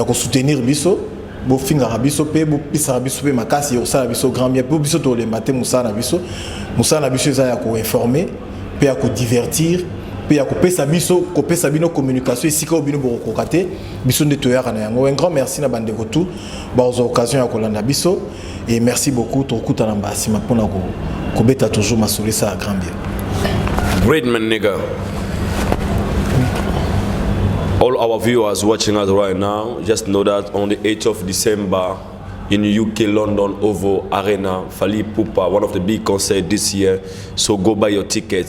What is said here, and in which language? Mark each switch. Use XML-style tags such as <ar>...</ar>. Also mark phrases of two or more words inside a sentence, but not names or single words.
<ln>ko soutenir biso bo finga biso pe bo pisa biso pe makasi yo ça biso grand bien bo biso to</ln> <fr>le matin</fr> <ln>musa na biso za ya ko informer pe ya ko divertir pe ya ko pesa bino communication esika obino bo ko kate biso ndeto ya kana yango</ln> <fr>un grand merci</fr> <ln>na bande ko tout ba</ln> <fr>aux occasions</fr> <ln>ya ko landa biso</ln> <fr>et merci beaucoup</fr> <ln>to kutana mbasi mapona ko beta toujours masole</ln> <fr>ça grand bien.</fr> <en>Great man nigga. All our viewers watching us right now, just know that on the 8th of December in UK, London, Ovo Arena, Fally Ipupa, one of the big concerts this year. So go buy your tickets.</en>